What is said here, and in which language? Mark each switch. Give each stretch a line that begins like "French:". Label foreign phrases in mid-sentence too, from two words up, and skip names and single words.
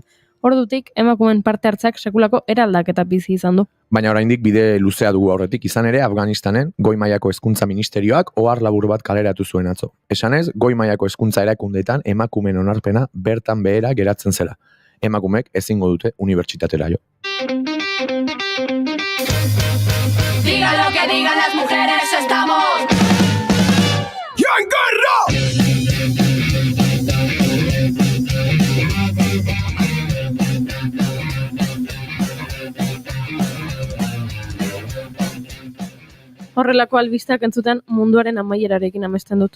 Basque: Ordutik emakumeen parte hartzak sekulako eraldaketa bizi izan du. Baina oraindik bide luzea dugu aurretik, izan ere Afganistanen goi mailako hezkuntza ministerioak ohar labur bat kaleratu zuen atzo. Esanez, goi mailako hezkuntza erakundeetan emakumeen onarpena bertan behera geratzen zela. Emakumeek ezingo dute unibertsitatera jo.
Spanish: Diga lo que digan las mujeres, estamos.
Basque: Horrelako albisteak entzuten munduaren amaierarekin amesten dut.